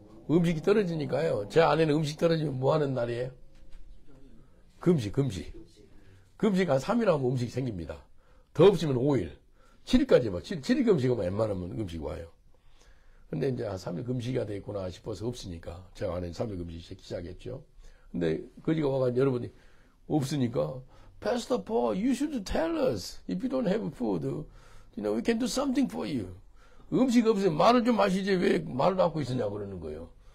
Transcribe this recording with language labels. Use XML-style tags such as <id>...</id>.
<ko>음식이 떨어지니까요. 제 아내는 음식 떨어지면 뭐 하는 날이에요? 금식. 금식 한 3일 하면 음식이 생깁니다. 더 없으면 5일. 7일까지 봐. 7일 금식은 웬만하면 음식 와요. 근데 이제 한 3일 금식이 돼 있구나 싶어서 없으니까 제가 아내는 3일 금식 시작했죠. 근데 거기가 와가지고 여러분이 없으니까</ko> <en>Pastor Paul, you should tell us if you don't have food. You know, we can do something for you.</en> <ko>음식 없으면 말을 좀 마시지 왜 말을 갖고 있으냐 그러는 거예요.</ko>